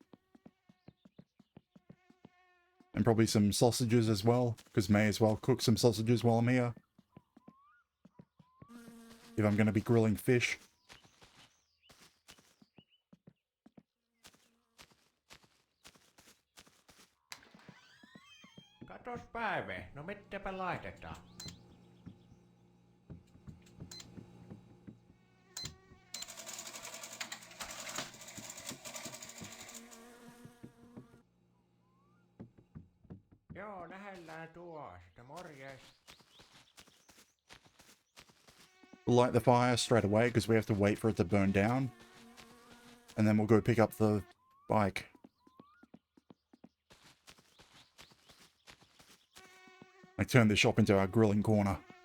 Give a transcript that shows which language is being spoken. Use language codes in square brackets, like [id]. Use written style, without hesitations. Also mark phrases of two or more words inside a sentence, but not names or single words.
[en] And probably some sausages as well, because may as well cook some sausages while I'm here. If I'm going to be grilling fish. [fi] Katos Päive, no mitäpä laitetaan? Joo, nähellään tuosta. Morjes. [en] We'll light the fire straight away because we have to wait for it to burn down. And then we'll go pick up the bike. I turned the shop into our grilling corner.